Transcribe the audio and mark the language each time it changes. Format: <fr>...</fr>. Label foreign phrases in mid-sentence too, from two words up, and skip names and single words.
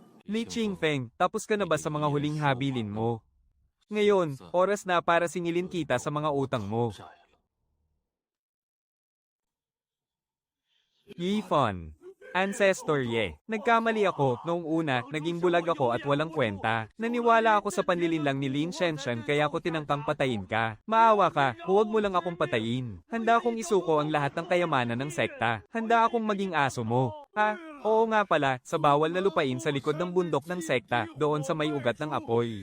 <tl>Li Qingfeng, tapos ka na ba sa mga huling habilin mo? Ngayon, oras na para singilin kita sa mga utang mo.</tl> <zh>债了。</zh> <tl>Yi Fan. Ancestor Ye. Nagkamali ako, noong una, naging bulag ako at walang kwenta. Naniwala ako sa panlilinlang ni Lin Shenshen kaya ako tinangkang patayin ka. Maawa ka, huwag mo lang akong patayin. Handa akong isuko ang lahat ng kayamanan ng sekta. Handa akong maging aso mo. Ha? Oo nga pala, sa bawal na lupain sa likod ng bundok ng sekta, doon sa may ugat ng apoy.</tl>